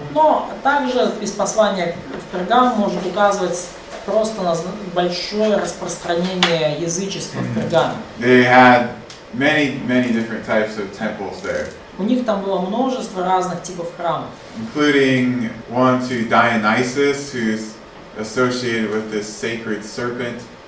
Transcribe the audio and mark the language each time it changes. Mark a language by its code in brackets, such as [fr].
[ru] Но также из послания в Пергам может указывать просто на большое распространение язычества в Пергаме. [en] They had many different types of temples there. [ru] У них там было множество разных типов храмов. [en] Including one to Dionysus, who's associated with this sacred serpent.